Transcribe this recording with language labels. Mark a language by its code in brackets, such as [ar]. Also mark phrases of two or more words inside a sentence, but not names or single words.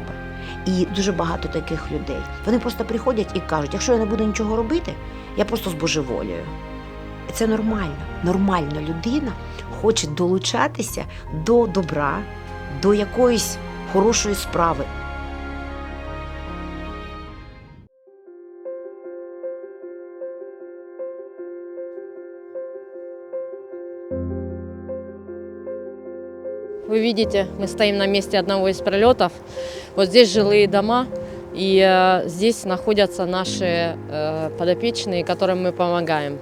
[uk] І дуже багато таких людей. Вони просто приходять і кажуть, якщо я не буду нічого робити, я просто збожеволію. І це нормально. Нормальна людина хоче долучатися до добра, до якоїсь хорошої справи. [ru] Вы видите, мы стоим на месте одного из прилетов. Вот здесь жилые дома, и здесь находятся наши подопечные, которым мы помогаем.